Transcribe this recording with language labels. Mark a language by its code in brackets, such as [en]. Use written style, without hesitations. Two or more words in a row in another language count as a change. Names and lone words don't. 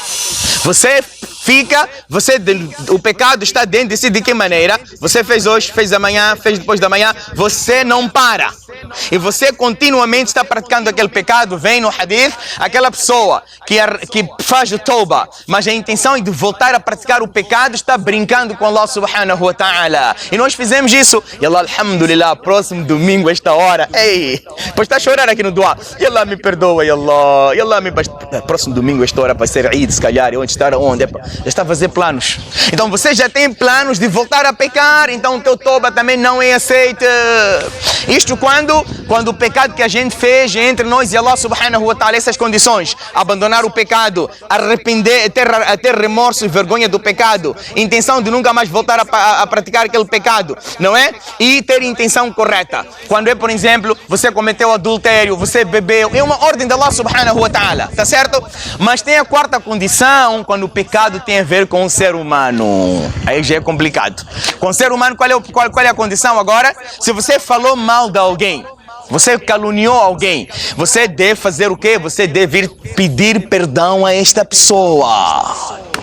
[pt] O pecado está dentro de si de que maneira? Você fez hoje, fez amanhã, fez depois da manhã, você não para. E você continuamente está praticando aquele pecado. Vem no hadith, aquela pessoa que faz o tauba, mas a intenção é de voltar a praticar o pecado, está brincando com Allah [ar] subhanahu wa ta'ala. [pt] E nós fizemos isso. E Allah, alhamdulillah, próximo domingo, esta hora, depois está a chorar aqui no dua. E Allah me perdoa, próximo domingo, esta hora vai ser Eid, se calhar, onde estar onde? Já está a fazer planos. Então você já tem planos de voltar a pecar, então o teu toba também não é aceito. Isto quando quando o pecado que a gente fez entre nós e Allah [ar] subhanahu wa ta'ala, [pt] essas condições, abandonar o pecado, arrepender, ter remorso e vergonha do pecado, intenção de nunca mais voltar a praticar aquele pecado, não é? E ter intenção correta. Quando é, por exemplo, você cometeu adultério, você bebeu, é uma ordem de Allah [ar] subhanahu wa ta'ala, [pt] tá certo? Mas tem a quarta condição, quando o pecado tem a ver com o ser humano. Aí já é complicado. Com o ser humano, qual é a condição agora? Se você falou mal de alguém, você caluniou alguém, você deve fazer o quê? Você deve ir pedir perdão a esta pessoa.